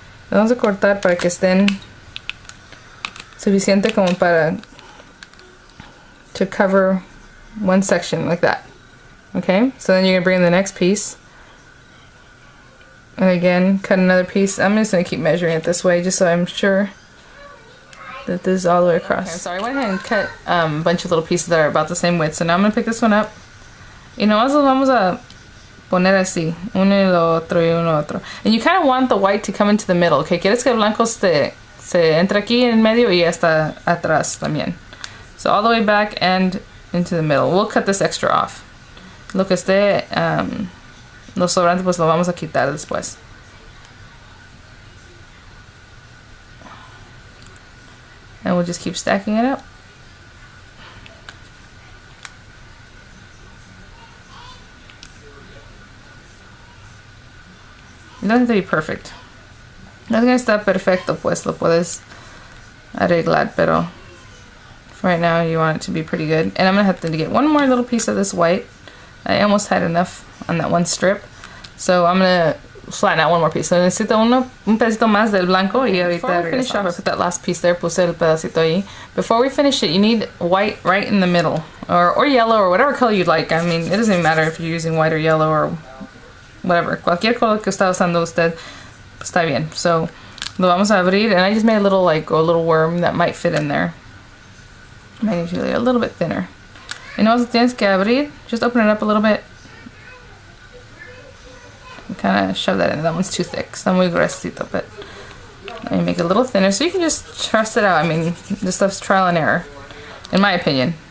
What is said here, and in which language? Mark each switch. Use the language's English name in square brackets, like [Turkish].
[Spanish] Vamos a cortar para que estén suficiente como para [English] to cover one section like that. Okay, so then you're gonna bring in the next piece, and again cut another piece. I'm just gonna keep measuring it this way just so I'm sure that this is all the way across. Okay, sorry, I went ahead and cut a bunch of little pieces that are about the same width. So now I'm gonna pick this one up. [Spanish] Y nomás lo vamos a poner así, uno y lo otro y uno otro. [English] And you kind of want the white to come into the middle. [Spanish] Okay, quieres que el blanco se entre aquí en medio y hasta atrás también. [English] So all the way back and into the middle. We'll cut this extra off. [Spanish] Lo que esté, lo sobrante pues lo vamos a quitar después. [English] And we'll just keep stacking it up. It doesn't have to be perfect. [Spanish] No es que está perfecto, pues lo puedes arreglar, pero [English] for right now you want it to be pretty good. And I'm gonna have to get one more little piece of this white. I almost had enough on that one strip, so I'm gonna flatten out one more piece. So [Spanish] necesito un pedacito más del blanco y ahorita [English] before we finish off, I put that last piece there, [Spanish] puse el pedacito ahí. [English] Before we finish it, you need white right in the middle, or yellow, or whatever color you'd like. I mean, it doesn't even matter if you're using white or yellow or whatever. [Spanish] Cualquier color que está usando usted, está bien. [English] So [Spanish] lo vamos a abrir, [English] and I just made a little worm that might fit in there. Maybe a little bit thinner. You know what [Spanish] tienes que abrir? [English] Just open it up a little bit. Kind of shove that in. That one's too thick. [Spanish] Está muy gruesito, [English] but you make it a little thinner, so you can just trust it out. I mean, this stuff's trial and error, in my opinion.